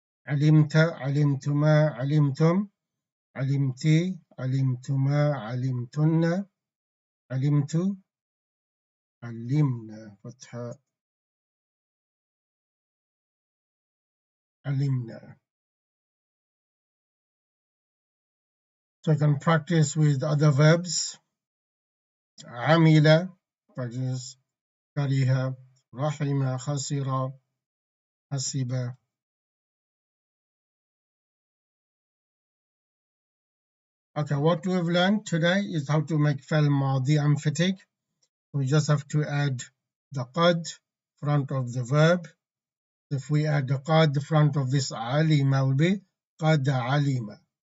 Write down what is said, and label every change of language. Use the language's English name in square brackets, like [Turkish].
[Arabic] علمت علمتما علمتم علمتي علمتما علمتن علمت علمنا فتحة علمنا. [English] So I can practice with other verbs. [Arabic] عمل, practice كره, رحم, خسر, حسب. [English] Okay, what we've learned today is how to make فعل ماضي emphatic. We just have to add the قد front of the verb. If we add the قد front of this علم will be قد علم.